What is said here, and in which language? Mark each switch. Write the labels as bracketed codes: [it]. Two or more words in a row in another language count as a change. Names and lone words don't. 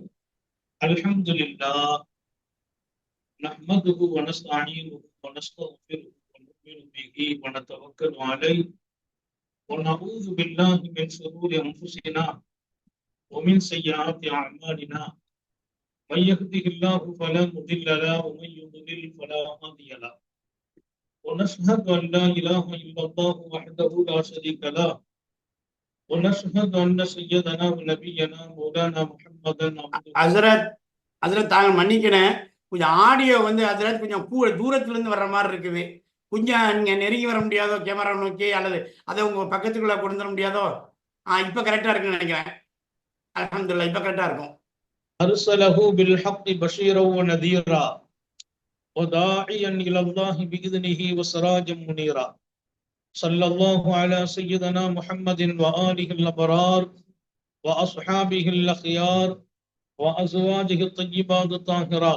[ar] الحمد لله نحمده و نستعينه و نستغفره و نؤمن به و نتوكل عليه و نعوذ بالله من شرور أنفسنا و من سيئات أعمالنا. من يهده الله فلا مضل له ومن يضلل فلا هادي له. ونشهد أن لا إله إلا الله وحده لا شريك له. ونشهد أن سيدنا ونبينا مولانا محمدا عبده. [ta] ஹஜரத் தாங்கள் மன்னிக்கணும், கொஞ்சம் ஆடியோ வந்து ஹஜரத் கொஞ்சம் தூரத்துல இருந்து வர்ற மாதிரி இருக்குது. கொஞ்சம் நீங்க நெருங்கி வர முடியாதோ கேமரா நோக்கி, அல்லது அதை உங்க பக்கத்துக்குள்ள கொண்டு வர முடியாதோ? இப்ப கரெக்டா இருக்குன்னு நினைக்கிறேன். அல்ஹம்துலில்லாஹ், இப்ப கரெக்டா இருக்கும். [ar] أرسله بالحق بشيرا ونذيرا وداعيا إلى الله بإذنه وسراجا منيرا. صلى الله على سيدنا محمد وآله الأبرار وأصحابه الأخيار وأزواجه الطيبات الطاهرات.